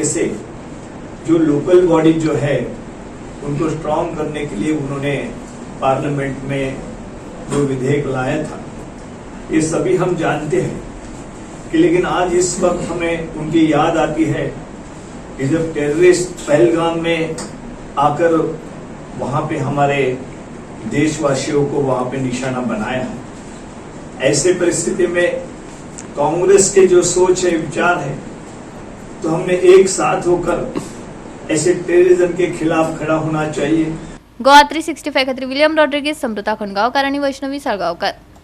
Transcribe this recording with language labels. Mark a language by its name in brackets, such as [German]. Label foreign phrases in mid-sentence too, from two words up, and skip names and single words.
[Hindi] से जो [English] local body [Hindi] जो है उनको स्ट्रांग करने के लिए उन्होंने पार्लियामेंट में जो विधेयक लाया था, ये सभी हम जानते हैं कि लेकिन आज इस वक्त हमें उनकी याद आती है कि जब टेररिस्ट पहलगाम में आकर वहां पे हमारे देशवासियों को वहां पे निशाना बनाया है। ऐसे परिस्थिति में कांग्रेस के जो सोच है, विचार है, तो हमने एक साथ होकर ऐसे टेररिज्म के खिलाफ खड़ा होना चाहिए। [Konkani] गोवा 365 खातीर विलियम रॉड्रिगीज, समृता खंडगांवकार आणि वैष्णवी साळगांवकार।